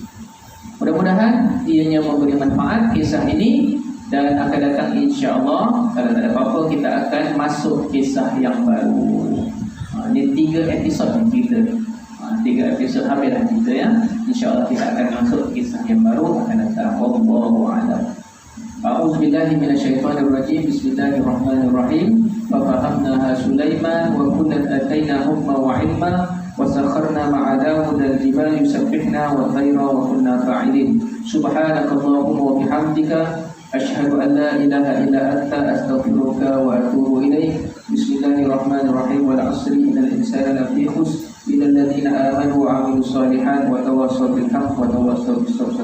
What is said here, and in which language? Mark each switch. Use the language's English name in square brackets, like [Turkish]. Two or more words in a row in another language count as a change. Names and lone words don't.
[Malay] Mudah-mudahan ianya memberi manfaat kisah ini, dan akan datang insya-Allah kalau tak ada apa-apa kita akan masuk kisah yang baru. Ini 3 episod kita. 3 episod habislah kita ya. InsyaAllah kita akan masuk kisah yang baru akan datang. [Arabic] والله أعلم. أعوذ بالله من الشيطان الرجيم. بسم الله الرحمن الرحيم. ففهمناها سليمان وكلا آتينا حكما وعلما وسخرنا مع داود الجبال يسبحن والطير وكنا فاعلين. سبحانك اللهم وبحمدك أشهد أن لا إله إلا أنت أستغفرك وأتوب إليك. بسم الله الرحمن الرحيم. والعصر إن الإنسان لفي خسر إلا الذين آمنوا وعملوا الصالحات وتواصوا بالحق وتواصوا بالصبر.